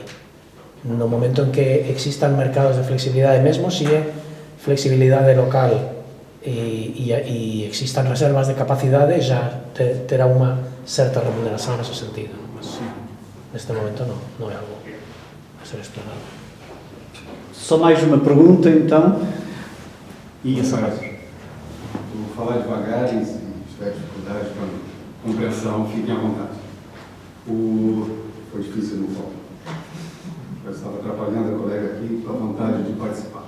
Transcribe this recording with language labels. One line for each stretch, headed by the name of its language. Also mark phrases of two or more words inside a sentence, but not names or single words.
Galician: No momento en que existan mercados de flexibilidade, mesmo se é flexibilidade local e existan reservas de capacidade, já terá unha certa remuneración nese sentido. Mas neste momento non é algo a ser explorado.
Portuguese: Só mais uma pergunta, então. E essa Vou falar devagar e se tiver dificuldade com a compreensão, fiquem à vontade. Foi difícil no foco. Eu estava atrapalhando a colega aqui com a vontade de participar.